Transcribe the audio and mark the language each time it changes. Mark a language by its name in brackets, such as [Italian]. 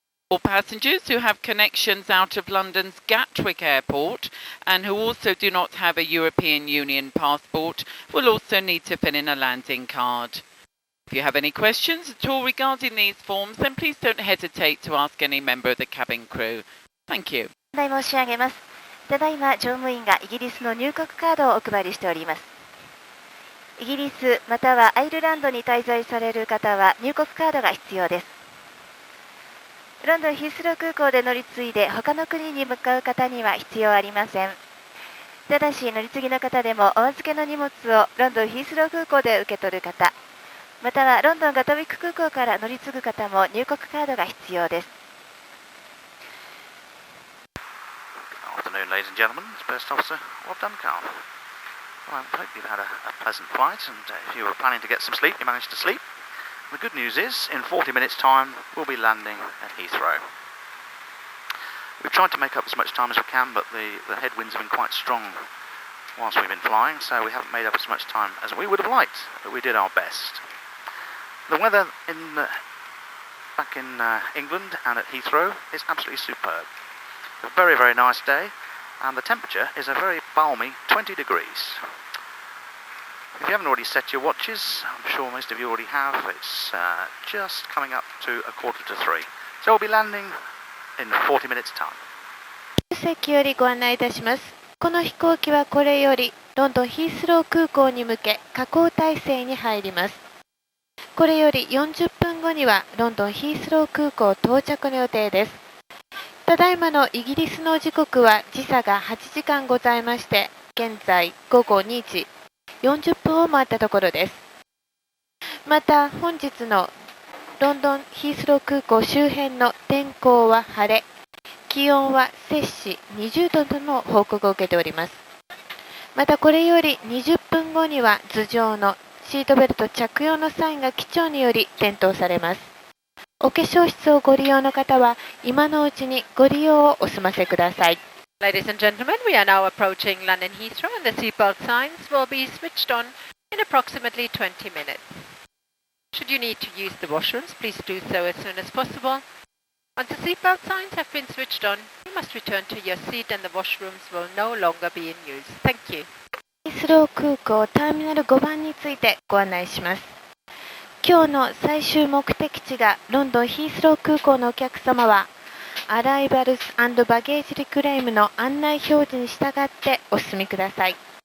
[English] All passengers who have connections out of London's Gatwick Airport and who also do not have a European Union passport will also need to fill in a landing card. If you have any questions at all regarding these forms, then please don't hesitate to ask any member of the cabin crew. Thank you. [Japanese] お答え申し上げます。ただいま乗務員がイギリスの入国カードをお配りしております。イギリスまたはアイルランドに滞在される方は入国カードが必要です。ロンドンヒースロー空港で乗り継いで他の国に向かう方には必要ありません。ただし乗り継ぎの方でもお預けの荷物をロンドンヒースロー空港で受け取る方、またはロンドンガトウィック空港から乗り継ぐ方も入国カードが必要です。 [English] Good afternoon, ladies and gentlemen. It's First Officer Rob Duncalf. Well, I hope you've had a pleasant flight, and if you were planning to get some sleep, you managed to sleep. The good news is, in 40 minutes' time, we'll be landing at Heathrow. We've tried to make up as much time as we can, but the headwinds have been quite strong whilst we've been flying, so we haven't made up as much time as we would have liked, but we did our best. The weather back in England and at Heathrow is absolutely superb. A very, very nice day, and the temperature is a very balmy 20 degrees. If you haven't already set your watches, I'm sure most of you already have, it's just coming up to 2:45. So we'll be landing in 40 minutes time. [Japanese] 席よりご案内いたします。この飛行機はこれよりロンドンヒースロー空港に向け下降態勢に入ります。これより40分後にはロンドンヒースロー空港到着の予定です。ただいまのイギリスの時刻は時差が8時間ございまして、現在午後2時40分を回ったところです。また本日のロンドンヒースロー空港周辺の天候は晴れ、気温は摂氏20度との報告を受けております。またこれより20分後には頭上のシートベルト着用のサインが機長により点灯されます。お化粧室をご利用の方は今のうちにご利用をお済ませください。 [English] Ladies and gentlemen, we are now approaching London Heathrow and the seatbelt signs will be switched on in approximately 20 minutes. Should you need to use the washrooms, please do so as soon as possible. Once the seatbelt signs have been switched on, you must return to your seat and the washrooms will no longer be in use. Thank you. [Japanese] ヒースロー空港ターミナル5番についてご案内します。今日の最終目的地がロンドンヒースロー空港のお客様はアライバルス&バゲージリクレームの案内表示に従ってお進みください。